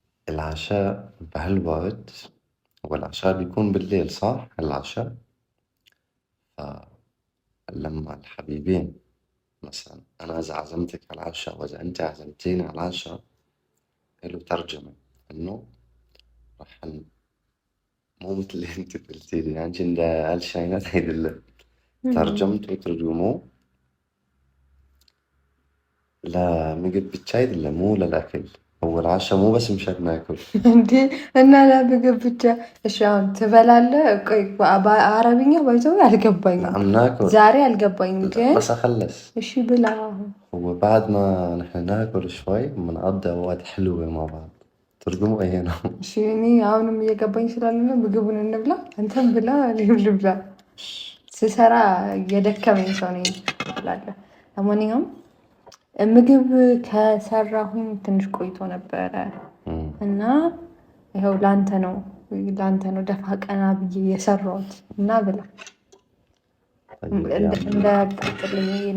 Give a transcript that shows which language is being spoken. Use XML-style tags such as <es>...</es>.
<ar>العشاء بهالوقت والعشاء بيكون بالليل صح العشاء فلما الحبيبين مثلا أنا إذا عزمتك على العشاء وإذا أنت عزمتيني على العشاء له ترجمة إنه راح مو مثل اللي أنت قلتي لي يعني عند الشينات هيدي اللي ترجمت وترجموه</ar> <am>ለምግብ ብቻ አይደለም</am> <ar>مو للأكل هو العشاء مو بس مشان ناكل</ar> <am>እንዴ እና ለምግብ ብቻ እሺ አሁን ትበላለህ ቆይ በአረብኛ ባይዘው አልገባኝም</am> <ar>نعم ناكل</ar> <am>ዛሬ አልገባኝም ግን</am> <ar>بس أخلص</ar> <am>እሺ ብላ</am> <ar>هو بعد ما نحن ناكل شوي بنقضي أوقات حلوة مع بعض ترجموا إيه هنا</ar> <am>እሺ እኔ አሁንም እየገባኝ ስላልሆነ ምግቡን እንብላ አንተም ብላ እኔም ልብላ ስሰራ የደከመኝ ሰው ነኝ እላለሁ ለማንኛውም ምግብ ከሰራሁኝ ትንሽ ቆይቶ ነበረ እና ይኸው ላንተ ነው ደፋ ቀና ብዬ የሰራሁት እና ብላ እንዳያቃጥለኝ</am>